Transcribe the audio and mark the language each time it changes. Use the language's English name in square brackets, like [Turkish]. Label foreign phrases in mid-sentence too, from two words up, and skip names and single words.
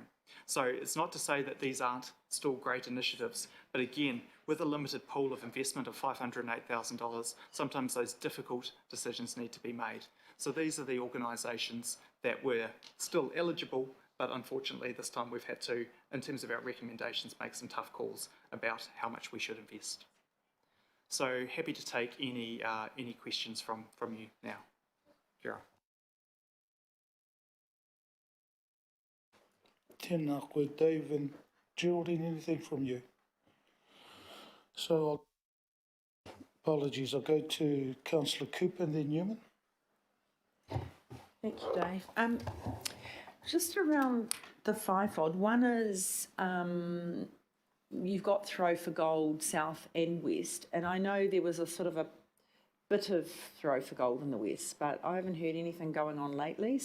[English] So it's not to say that these aren't still great initiatives, but again, with a limited pool of investment of $508,000, sometimes those difficult decisions need to be made. So these are the organisations that were still eligible, but unfortunately this time we've had to, in terms of our recommendations, make some tough calls about how much we should invest. So happy to take any questions from you now. Gerard. [Māori] Tēnā koe, [English] Dave and Geraldine, anything from you? So I'll Apologies, I'll go to Councillor Cooper and then Newman. Thank you, Dave. Just around the FIFOD, one is you've got Throw for Gold South and West, and I know there was a sort of a bit of Throw for Gold in the West, but I haven't heard anything going on lately.